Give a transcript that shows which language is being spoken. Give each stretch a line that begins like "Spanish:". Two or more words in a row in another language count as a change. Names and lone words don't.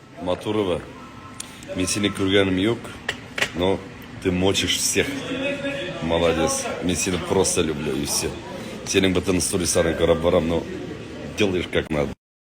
Kazakh: Матурова, мен сені көргенім yok,
Russian: но ты мочишь всех. Молодец.
Kazakh: Мен сені
Russian: просто люблю, и все.
Kazakh: Сенің бүтін стористарын қарап барам,
Russian: но делаешь как надо.